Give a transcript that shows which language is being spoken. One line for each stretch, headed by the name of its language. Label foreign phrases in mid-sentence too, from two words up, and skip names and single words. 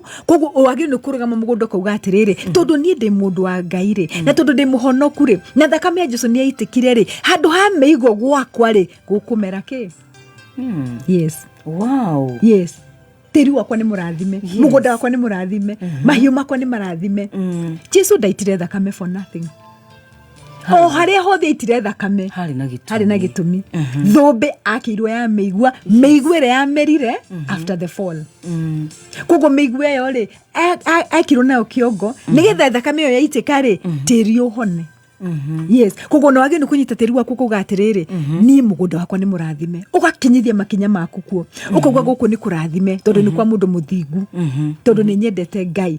Kikuyu: Koguo wagire ni kurugama mugunda kauga atiriri tondu ni ndi mundu wa Ngai ri na tondu ndi muhonoku ri na thakame ya Jesu ni yaitikire ri handu ha meigo gwakwa ri gukumera ki.
English: Yes. Wow. Yes.
Kikuyu: Tiri wakwa ni murathime, mugunda wakwa ni murathime, mahiu makwa ni marathime. Jesu ndaitire thakame
English: for nothing.
Kikuyu: Haria hothe itire thakame hari na gitumi. Thombe akirwo ya meigua ire ya merire
English: after the fall.
Kikuyu: Koguo meigua yo ri akirwo nayo kiongo nigetha thakame yo yaitika ri tiri uhone. Yes, koguo no wageni kunyita tiri waku kuga atiriri ni mugunda wakwa ni murathime ugakinyithia makinya maku kuo ukauga guku ni kurathime tondu ni kwa mundu muthingu tondu ni nyendete Ngai.